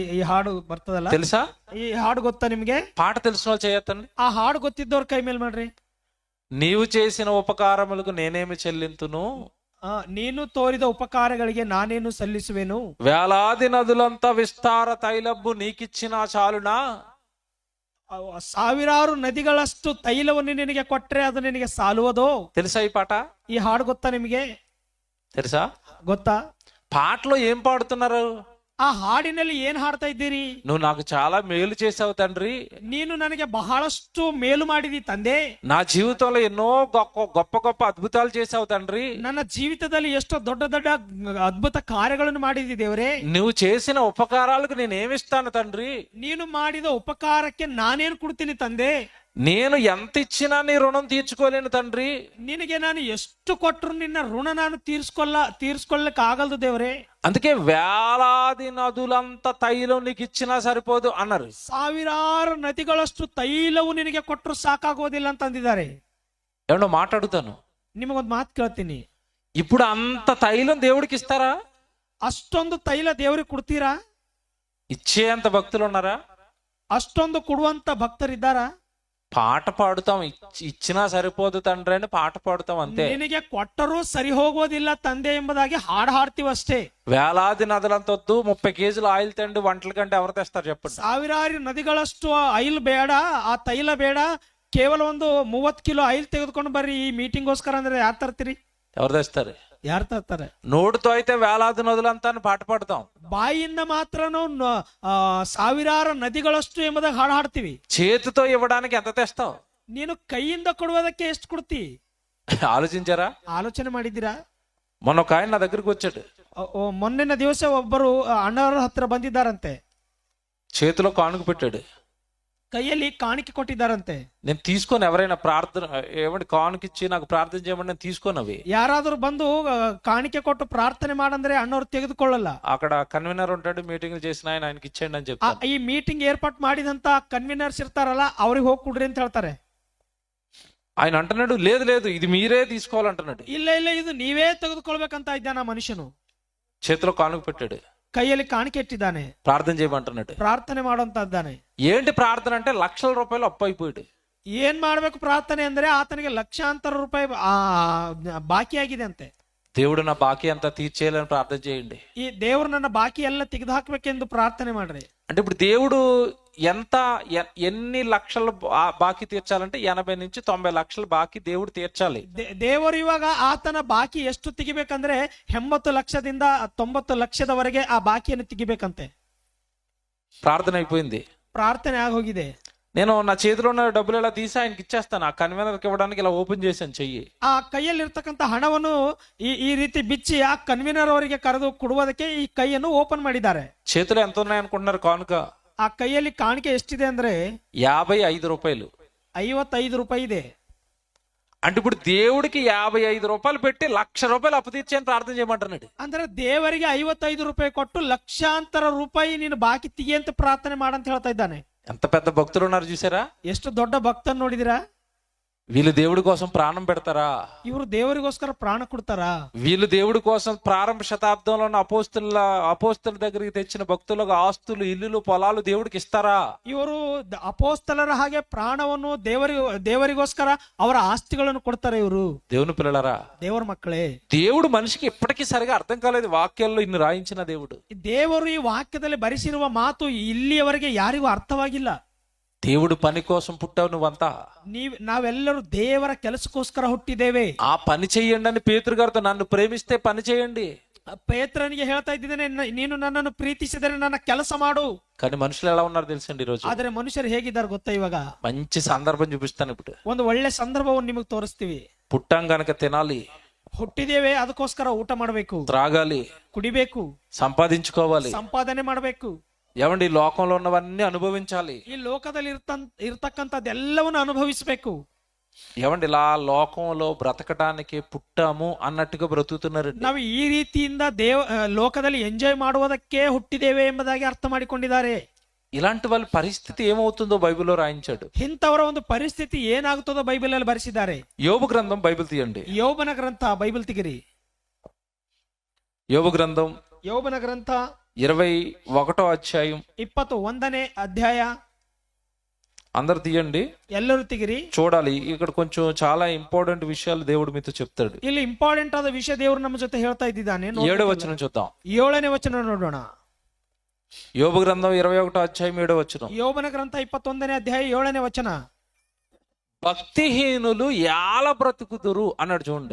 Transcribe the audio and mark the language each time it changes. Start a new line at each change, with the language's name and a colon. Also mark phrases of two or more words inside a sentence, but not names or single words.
Kannada: ಈ ಹಾಡು ಬರ್ತದಲ್ಲ,
Telugu: తెలుసా?
Kannada: ಈ ಹಾಡು ಗೊತ್ತಾ ನಿಮ್ಗೆ?
Telugu: పాట తెలిసిన వాళ్ళు చేయొద్దండి.
Kannada: ಆ ಹಾಡು ಗೊತ್ತಿದ್ದವ್ರ ಕೈ ಮೇಲ್ ಮಾಡ್ರಿ.
Telugu: నీవు చేసిన ఉపకారములకు నేనేమి చెల్లింతును,
Kannada: ನೀನು ತೋರಿದ ಉಪಕಾರಗಳಿಗೆ ನಾನೇನು ಸಲ್ಲಿಸುವೆನು.
Telugu: వేలాది నదులంతా విస్తార తైలబ్బు నీకిచ్చిన చాలునా.
Kannada: ಸಾವಿರಾರು ನದಿಗಳಷ್ಟು ತೈಲವನ್ನು ನಿನಗೆ ಕೊಟ್ರೆ ಅದು ನಿನಗೆ ಸಾಲುವುದೋ?
Telugu: తెలుసా ఈ పాట?
Kannada: ಈ ಹಾಡು ಗೊತ್ತಾ ನಿಮಗೆ?
Telugu: తెలుసా?
Kannada: ಗೊತ್ತಾ?
Telugu: పాటలో ఏం పాడుతున్నారు?
Kannada: ಆ ಹಾಡಿನಲ್ಲಿ ಏನ್ ಹಾಡ್ತಾ ಇದ್ದೀರಿ?
Telugu: నువ్వు నాకు చాలా మేలు చేసావు తండ్రి,
Kannada: ನೀನು ನನಗೆ ಬಹಳಷ್ಟು ಮೇಲು ಮಾಡಿದಿ ತಂದೆ,
Telugu: నా జీవితంలో ఎన్నో గొప్ప గొప్ప అద్భుతాలు చేసావు తండ్రి,
Kannada: ನನ್ನ ಜೀವಿತದಲ್ಲಿ ಎಷ್ಟೋ ದೊಡ್ಡ ದೊಡ್ಡ ಅದ್ಭುತ ಕಾರ್ಯಗಳನ್ನು ಮಾಡಿದಿ ದೇವರೇ,
Telugu: నువ్వు చేసిన ఉపకారాలకు నేనేమిస్తాను తండ్రి,
Kannada: ನೀನು ಮಾಡಿದ ಉಪಕಾರಕ್ಕೆ ನಾನೇನು ಕೊಡ್ತೀನಿ ತಂದೆ,
Telugu: నేను ఎంత ఇచ్చినా నీ రుణం తీర్చుకోలేను తండ్రి,
Kannada: ನಿನಗೆ ನಾನು ಎಷ್ಟು ಕೊಟ್ಟರು ನಿನ್ನ ಋಣ ನಾನು ತೀರ್ಸ್ಕೊಳ್ಳಕ್ ಆಗಲ್ದು ದೇವರೇ.
Telugu: అందుకే వేలాది నదులంత తైలం నీకు ఇచ్చినా సరిపోదు అన్నారు.
Kannada: ಸಾವಿರಾರು ನದಿಗಳಷ್ಟು ತೈಲವು ನಿನಗೆ ಕೊಟ್ಟರು ಸಾಕಾಗೋದಿಲ್ಲ ಅಂತ ಅಂದಿದ್ದಾರೆ.
Telugu: ఏమన్నా మాట్లాడుతాను,
Kannada: ನಿಮಗೊಂದು ಮಾತು ಕೇಳ್ತೀನಿ.
Telugu: ఇప్పుడు అంత తైలం దేవుడికి ఇస్తారా?
Kannada: ಅಷ್ಟೊಂದು ತೈಲ ದೇವರಿಗೆ ಕೊಡ್ತೀರಾ?
Telugu: ఇచ్చేంత భక్తులు ఉన్నారా?
Kannada: ಅಷ್ಟೊಂದು ಕೊಡುವಂತ ಭಕ್ತರಿದ್ದಾರಾ?
Telugu: పాట పాడుతాం, ఇచ్చినా సరిపోదు తండ్రి అని పాట పాడుతాం అంతే.
Kannada: ನಿನಗೆ ಕೊಟ್ಟರೂ ಸರಿ ಹೋಗೋದಿಲ್ಲ ತಂದೆ ಎಂಬುದಾಗಿ ಹಾಡು ಹಾಡ್ತೀವಿ ಅಷ್ಟೇ.
Telugu: వేలాది నదులంత వద్దు, 30 కేజీలు ఆయిల్ తండ్రి వంటల కంటే ఎవరు తెస్తారు చెప్పండి?
Kannada: ಸಾವಿರಾರು ನದಿಗಳಷ್ಟು ಆಯಿಲ್ ಬೇಡ, ಆ ತೈಲ ಬೇಡ, ಕೇವಲ ಒಂದು 30 ಕಿಲೋ ಆಯಿಲ್ ತೆಗೆದುಕೊಂಡು ಬರ್ರಿ ಈ ಮೀಟಿಂಗ್ಗೋಸ್ಕರ ಅಂದ್ರೆ ಯಾರು ತರ್ತೀರಿ?
Telugu: ఎవరు తెస్తారు?
Kannada: ಯಾರು తರ್ತಾರೆ?
Telugu: నోటితో అయితే వేలాది నదులు అంతా పాట పాడతాం,
Kannada: ಬಾಯಿಯಿಂದ ಮಾತ್ರ ನಾವು ಸಾವಿರಾರು ನದಿಗಳಷ್ಟು ಎಂಬುದಾಗಿ ಹಾಡು ಹಾಡ್ತೀವಿ.
Telugu: చేతితో ఇవ్వడానికి ఎంత తెస్తావు?
Kannada: ನೀನು ಕೈಯಿಂದ ಕೊಡುವುದಕ್ಕೆ ಎಷ್ಟು ಕೊಡ್ತಿ?
Telugu: ఆలోచించారా?
Kannada: ಆಲೋಚನೆ ಮಾಡಿದ್ದೀರಾ?
Telugu: మొన్న ఒక ఆయన నా దగ్గరికి వచ్చాడు,
Kannada: ಮೊನ್ನೆನ ದಿವಸ ಒಬ್ಬರು ಅಣ್ಣವರ ಹತ್ರ ಬಂದಿದ್ದಾರಂತೆ,
Telugu: చేతిలో కానుక పెట్టాడు.
Kannada: ಕೈಯಲ್ಲಿ ಕಾಣಿಕೆ ಕೊಟ್ಟಿದ್ದಾರಂತೆ.
Telugu: నేను తీసుకొని ఎవరైనా ప్రార్థన ఏమంటే కానుక ఇచ్చి నాకు ప్రార్థన చేయమని నేను తీసుకొని అవి
Kannada: ಯಾರಾದ್ರೂ ಬಂದು ಕಾಣಿಕೆ ಕೊಟ್ಟು ಪ್ರಾರ್ಥನೆ ಮಾಡಂದ್ರೆ ಅಣ್ಣವ್ರು ತೆಗೆದುಕೊಳ್ಳಲ್ಲ.
Telugu: అక్కడ కన్వీనర్ ఉంటాడు, మీటింగ్ చేసిన ఆయనకి ఇచ్చేయండి అని చెప్తాను.
Kannada: ಈ ಮೀಟಿಂಗ್ ಏರ್ಪಾಟ್ ಮಾಡಿದಂತ ಕನ್ವೀನರ್ಸ್ ಇರ್ತಾರಲ್ಲ ಅವ್ರಿಗೆ ಹೋಗಿ ಕೊಡ್ರಿ ಅಂತ ಹೇಳ್ತಾರೆ.
Telugu: ఆయన అంటున్నాడు, లేదు లేదు ఇది మీరే తీసుకోవాలంటున్నాడు.
Kannada: ಇಲ್ಲ ಇಲ್ಲ ಇದು ನೀವೇ ತೆಗೆದುಕೊಳ್ಬೇಕಂತ ಇದ್ದಾನ ಮನುಷ್ಯನು.
Telugu: చేతిలో కానుక పెట్టాడు,
Kannada: ಕೈಯಲ್ಲಿ ಕಾಣಿಕೆ ಇಟ್ಟಿದ್ದಾನೆ,
Telugu: ప్రార్థన చేయమంటున్నాడు.
Kannada: ಪ್ರಾರ್ಥನೆ ಮಾಡುವಂತ ಇದ್ದಾನೆ.
Telugu: ఏంటి ప్రార్థన అంటే లక్షల రూపాయలు అప్పు అయిపోయాడు.
Kannada: ಏನ್ ಮಾಡ್ಬೇಕು ಪ್ರಾರ್ಥನೆ ಅಂದ್ರೆ ಆತನಿಗೆ ಲಕ್ಷಾಂತರ ರೂಪಾಯಿ ಬಾಕಿಯಾಗಿದೆ ಅಂತೆ.
Telugu: దేవుడు నా బాకీ అంతా తీర్చేయాలని ప్రార్థన చేయండి.
Kannada: ಈ ದೇವ್ರು ನನ್ನ ಬಾಕಿ ಎಲ್ಲ ತೆಗೆದು ಹಾಕ್ಬೇಕೆಂದು ಪ್ರಾರ್ಥನೆ ಮಾಡ್ರಿ.
Telugu: అంటే ఇప్పుడు దేవుడు ఎన్ని లక్షలు బాకీ తీర్చాలంటే 80 నుంచి 90 లక్షలు బాకీ దేవుడు తీర్చాలి.
Kannada: ದೇವರು ಇವಾಗ ಆತನ ಬಾಕಿ ಎಷ್ಟು ತೆಗಿಬೇಕಂದ್ರೆ 80 ಲಕ್ಷದಿಂದ 90 ಲಕ್ಷದವರೆಗೆ ಆ ಬಾಕಿಯನ್ನು ತೆಗಿಬೇಕಂತೆ.
Telugu: ప్రార్థన అయిపోయింది,
Kannada: ಪ್ರಾರ್ಥನೆ ಆಗೋಗಿದೆ.
Telugu: నేను నా చేతిలో ఉన్న డబ్బులు ఎలా తీసి ఆయనకి ఇచ్చేస్తాను. ఆ కన్వీనర్కి ఇవ్వడానికి ఇలా ఓపెన్ చేశాను చెయ్యి.
Kannada: ಆ ಕೈಯಲ್ಲಿ ಇರ್ತಕ್ಕಂಥ ಹಣವನ್ನು ಈ ರೀತಿ ಬಿಚ್ಚಿ ಆ ಕನ್ವೀನರ್ ಅವರಿಗೆ ಕರೆದು ಕೊಡುವುದಕ್ಕೆ ಈ ಕೈಯನ್ನು ಓಪನ್ ಮಾಡಿದ್ದಾರೆ.
Telugu: చేతిలో ఎంత ఉన్నాయి అనుకుంటున్నారు కానుక?
Kannada: ಆ ಕೈಯಲ್ಲಿ ಕಾಣಿಕೆ ಎಷ್ಟಿದೆ ಅಂದ್ರೆ
Telugu: 55 రూపాయలు.
Kannada: 55 ರೂಪಾಯಿ ಇದೆ.
Telugu: అంటే ఇప్పుడు దేవుడికి 55 రూపాయలు పెట్టి 1,00,000 రూపాయలు అప్పు తీర్చని ప్రార్థన చేయమంటున్నాడు.
Kannada: ಅಂದ್ರೆ ದೇವರಿಗೆ 55 ರೂಪಾಯಿ ಕೊಟ್ಟು ಲಕ್ಷಾಂತರ ರೂಪಾಯಿ ನೀನು ಬಾಕಿ ತೆಗಿ ಅಂತ ಪ್ರಾರ್ಥನೆ ಮಾಡಂತ ಹೇಳ್ತಾ ಇದ್ದಾನೆ.
Telugu: ఎంత పెద్ద భక్తులు ఉన్నారు చూసారా?
Kannada: ಎಷ್ಟು ದೊಡ್ಡ ಭಕ್ತನ್ ನೋಡಿದಿರಾ?
Telugu: వీళ్ళు దేవుడి కోసం ప్రాణం పెడతారా?
Kannada: ಇವರು ದೇವರಿಗೋಸ್ಕರ ಪ್ರಾಣ ಕೊಡ್ತಾರಾ?
Telugu: వీళ్ళు దేవుడి కోసం ప్రారంభ శతాబ్దంలో ఉన్న అపోస్తుల దగ్గరికి తెచ్చిన భక్తులకు ఆస్తులు, ఇల్లులు, పొలాలు దేవుడికి ఇస్తారా?
Kannada: ಇವರು ಅಪೋಸ್ತಲರ ಹಾಗೆ ಪ್ರಾಣವನ್ನು ದೇವರಿಗೋಸ್ಕರ ಅವರ ಆಸ್ತಿಗಳನ್ನು ಕೊಡ್ತಾರೆ. ಇವರು
Telugu: దేవుని పిల్లలారా,
Kannada: ದೇವರ ಮಕ್ಕಳೇ,
Telugu: దేవుడు మనిషికి ఇప్పటికీ సరిగా అర్థం కాలేదు. వాక్యాల్లో ఇన్ని రాయించిన దేవుడు,
Kannada: ದೇವರು ಈ ವಾಕ್ಯದಲ್ಲಿ ಬರೆಸಿರುವ ಮಾತು ಇಲ್ಲಿಯವರೆಗೆ ಯಾರಿಗೂ ಅರ್ಥವಾಗಿಲ್ಲ.
Telugu: దేవుడు పని కోసం పుట్టావు నువ్వంతా.
Kannada: ನಾವೆಲ್ಲರೂ ದೇವರ ಕೆಲಸಕ್ಕೋಸ್ಕರ ಹುಟ್ಟಿದ್ದೇವೆ.
Telugu: ఆ పని చెయ్యండి అని పేతురు గారితో, నన్ను ప్రేమిస్తే పని చేయండి.
Kannada: ಪೇತ್ರನಿಗೆ ಹೇಳ್ತಾ ಇದ್ದೇನೆ, ನೀನು ನನ್ನನ್ನು ಪ್ರೀತಿಸಿದರೆ ನನ್ನ ಕೆಲಸ ಮಾಡು.
Telugu: కానీ మనుషులు ఎలా ఉన్నారు తెలుసండి ఈరోజు?
Kannada: ಆದ್ರೆ ಮನುಷ್ಯರು ಹೇಗಿದ್ದಾರೆ ಗೊತ್ತಾ? ಇವಾಗ
Telugu: మంచి సందర్భం చూపిస్తాను. ఇప్పుడు
Kannada: ಒಂದು ಒಳ್ಳೆ ಸಂದರ್ಭವನ್ನು ನಿಮಗೆ ತೋರಿಸ್ತೀವಿ.
Telugu: పుట్టాం గనక తినాలి,
Kannada: ಹುಟ್ಟಿದ್ದೇವೆ ಅದಕ್ಕೋಸ್ಕರ ಊಟ ಮಾಡಬೇಕು,
Telugu: త్రాగాలి,
Kannada: ಕುಡಿಬೇಕು,
Telugu: సంపాదించుకోవాలి.
Kannada: ಸಂಪಾದನೆ ಮಾಡಬೇಕು.
Telugu: ఏమండి, ఈ లోకంలో ఉన్నవన్నీ అనుభవించాలి.
Kannada: ಈ ಲೋಕದಲ್ಲಿ ಇರ್ತಕ್ಕಂಥದ್ದೆಲ್ಲವನ್ನು ಅನುಭವಿಸಬೇಕು.
Telugu: ఏమండి, ఇలా లోకంలో బ్రతకడానికి పుట్టాము అన్నట్టుగా బ్రతుకుతున్నారు.
Kannada: ನಾವು ಈ ರೀತಿಯಿಂದ ಲೋಕದಲ್ಲಿ ಎಂಜಾಯ್ ಮಾಡುವುದಕ್ಕೆ ಹುಟ್ಟಿದ್ದೇವೆ ಎಂಬುದಾಗಿ ಅರ್ಥ ಮಾಡಿಕೊಂಡಿದ್ದಾರೆ.
Telugu: ఇలాంటి వాళ్ళ పరిస్థితి ఏమవుతుందో బైబిల్లో రాయించాడు.
Kannada: ಇಂಥವರ ಒಂದು ಪರಿಸ್ಥಿತಿ ಏನಾಗುತ್ತದೋ ಬೈಬಲ್ ಅಲ್ಲಿ ಬರೆಸಿದ್ದಾರೆ.
Telugu: యోబు గ్రంథం బైబిల్ తీయండి.
Kannada: ಯೋಬನ ಗ್ರಂಥ ಬೈಬಲ್ ತೆಗಿರಿ.
Telugu: యోబు గ్రంథం
Kannada: ಯೋಬನ ಗ್ರಂಥ
Telugu: 21వ అధ్యాయం
Kannada: 21ನೇ ಅಧ್ಯಾಯ.
Telugu: అందరు తీయండి,
Kannada: ಎಲ್ಲರೂ ತೆಗಿರಿ.
Telugu: చూడాలి. ఇక్కడ కొంచెం చాలా ఇంపార్టెంట్ విషయాలు దేవుడు మీతో చెప్తాడు.
Kannada: ಇಲ್ಲಿ ಇಂಪಾರ್ಟೆಂಟ್ ಆದ ವಿಷಯ ದೇವರು ನಮ್ಮ ಜೊತೆ ಹೇಳ್ತಾ ಇದ್ದಾನೆ.
Telugu: 7వ వచనం చూద్దాం.
Kannada: 7ನೇ ವಚನ ನೋಡೋಣ.
Telugu: యోబు గ్రంథం 21వ అధ్యాయం 7వ వచనం.
Kannada: ಯೋಬನ ಗ್ರಂಥ 21ನೇ ಅಧ್ಯಾಯ 7ನೇ ವಚನ.
Telugu: భక్తిహీనులు ఎలా బ్రతుకుదురు అన్నాడు చూడండి.